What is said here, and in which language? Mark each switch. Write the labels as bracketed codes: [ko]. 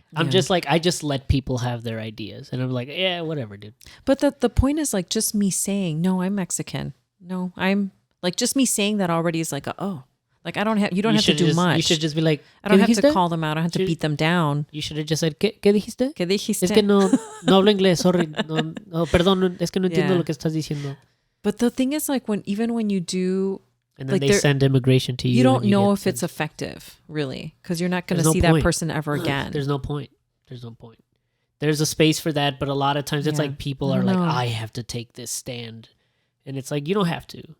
[en] I'm just like, I just let people have their ideas, and I'm like, yeah, whatever, dude. But the point is, like, just me saying, no, I'm Mexican. No, I'm like, just me saying that already is like, like, you don't have to do much. You should just be like, I don't have to call them out. I don't have to beat them down. You should have just said, [es] ¿Qué dijiste? ¿Qué dijiste? Es que no hablo inglés, [en] sorry. [es] No, perdón, es que no entiendo lo que estás diciendo. [en] But the thing is, like, even when you do, and then like, they send immigration to you. You don't know if it's effective, really, because you're not going to see that person ever again. There's no point. There's a space for that, but a lot of times it's like people are like, I have to take this stand, and it's like, you don't have to.